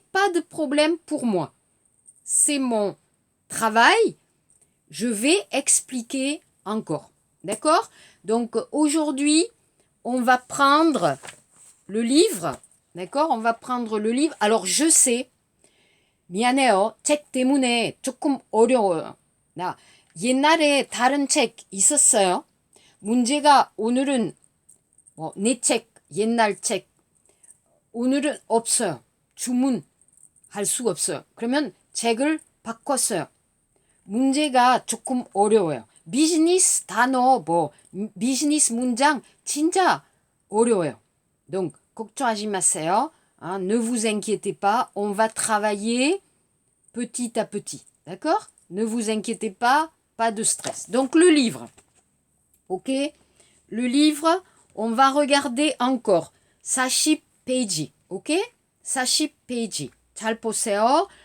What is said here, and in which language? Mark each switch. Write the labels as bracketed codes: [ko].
[fr] Pas de problème pour moi. C'est mon travail. Je vais expliquer encore. D'accord? Donc, aujourd'hui, on va prendre le livre. D'accord? On va prendre le livre. Alors, je sais, [ko] 미안해요. 책 때문에 조금 어려워요. 나 옛날에 다른 책 있었어요. 문제가 오늘은 내 책, 옛날 책, 오늘은 없어요. 주문할 수 없어요. 그러면 책을 바꿨어요. 문제가 조금 어려워요. 비즈니스 단어, 비즈니스 문장 진짜 어려워요. Donc, 걱정하지 마세요. [fr] Hein, ne vous inquiétez pas, on va travailler petit à petit. D'accord? Ne vous inquiétez pas, pas de stress. Donc, le livre. Ok? Le livre, on va regarder encore. [ko] 40 페이지. Ok? 40 페이지. 잘 보세요.